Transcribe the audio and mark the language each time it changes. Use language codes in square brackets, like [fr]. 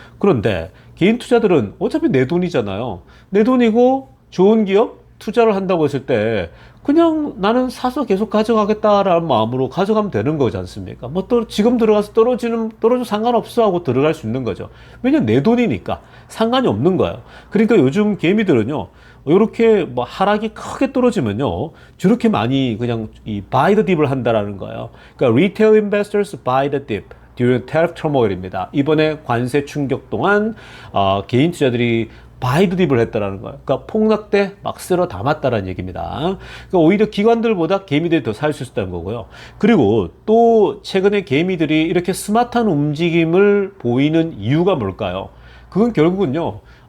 [ko] 그런데 개인 투자들은 어차피 내 돈이잖아요. 내 돈이고 좋은 기업 투자를 한다고 했을 때 그냥 나는 사서 계속 가져가겠다라는 마음으로 가져가면 되는 거지 않습니까? 뭐 또 지금 들어가서 떨어져 상관없어 하고 들어갈 수 있는 거죠. 왜냐면 내 돈이니까 상관이 없는 거예요. 그러니까 요즘 개미들은요. 이렇게 뭐 하락이 크게 떨어지면요. 저렇게 많이 그냥 이 [en] buy the dip [ko] 을 한다라는 거예요. 그러니까 [en] retail investors buy the dip during tariff turmoil입니다. [ko] 이번에 관세 충격 동안 개인 투자들이 [en] buy the dip [ko] 을 했다라는 거예요. 그러니까 폭락 때 막 쓸어 담았다라는 얘기입니다. 그러니까 오히려 기관들보다 개미들이 더 살 수 있다는 거고요. 그리고 또 최근에 개미들이 이렇게 스마트한 움직임을 보이는 이유가 뭘까요? 그건 결국은요.